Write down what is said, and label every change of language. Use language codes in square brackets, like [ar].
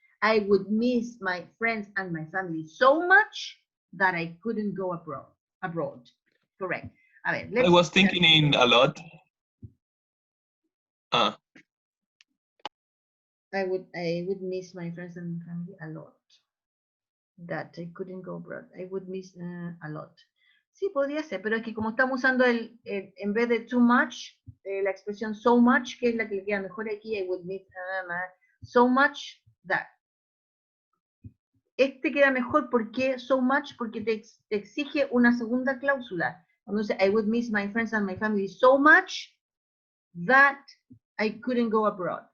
[en] I would miss my friends and my family so much that I couldn't go abroad. Correct. [es] A ver, [en] I was thinking in a lot. I would miss my friends and family a lot. That I couldn't go abroad. I would miss a lot. [es] Sí, podría ser, pero es que como estamos usando en vez de too much, la expresión so much, que es la que le queda mejor aquí, [en] I would miss so much that. [es] Este queda mejor porque so much, porque te exige una segunda cláusula. Cuando dice [en] I would miss my friends and my family so much that I couldn't go abroad.